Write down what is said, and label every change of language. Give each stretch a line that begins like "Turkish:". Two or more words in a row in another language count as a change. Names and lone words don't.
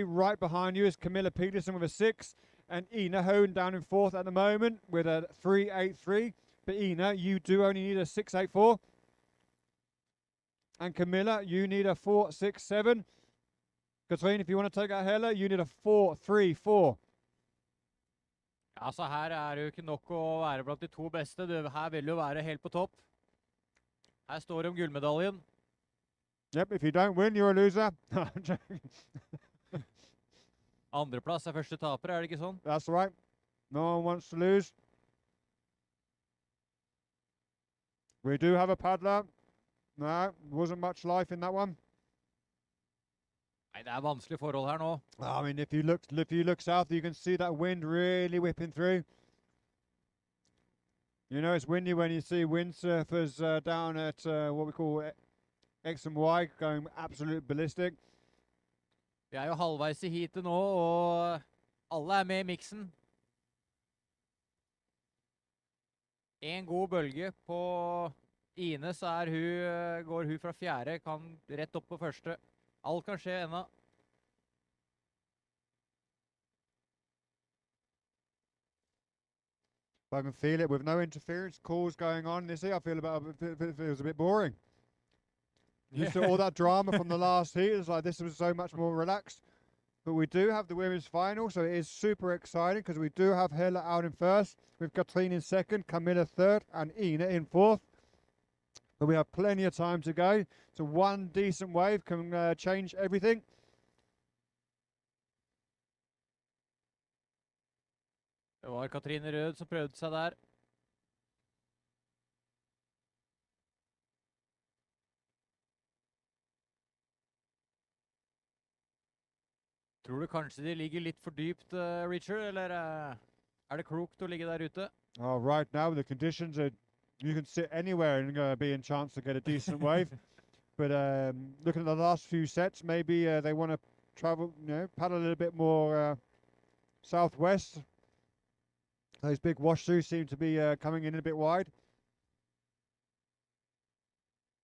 English: Right behind you is Camilla Peterson with a 6. And Ina Hone down in fourth at the moment with a 3.83. But Ina, you do only need a 6.84. And Camilla, you need a 4.67. Katrine, if you want to take out Hella, you need a 4.34.
Norwegian: Altså, her er det jo ikke nok å være blant de to beste. Her vil du være helt på topp. Her står det om gullmedaljen.
English: Yep, if you don't win, you're a loser.
Norwegian: Andreplass er første taper, er det ikke sånn?
English: That's right. No one wants to lose. We do have a paddler. No, wasn't much life in that one.
Norwegian: Nei, det er vanskelige forhold her nå.
English: I mean, if you look south, you can see that wind really whipping through. You know, it's windy when you see windsurfers down at what we call X and Y going absolute ballistic.
Norwegian: Vi er jo halvveis i heatet nå, og alle er med i miksen. En god bølge på Ine, så er går hun fra fjerde, kan rett opp på første. Alt kan skje ennå.
English: I can feel it with no interference calls going on. You see, I feel it feels a bit boring. You saw all that drama from the last heat. It's like this was so much more relaxed. But we do have the women's final, so it is super exciting because we do have Hella out in first, with Katrine in second, Camilla third, and Ina in fourth. But we have plenty of time to go. So one decent wave can change everything.
Norwegian: Det var Katrine Rød som prøvde seg der. Tror du kanskje de ligger litt for dypt, Richard, eller er det klokt å ligge der ute?
English: Oh, right now the conditions are, you can sit anywhere and be in chance to get a decent wave. But looking at the last few sets, maybe they want to travel, paddle a little bit more southwest. Those big wash throughs seem to be coming in a bit wide.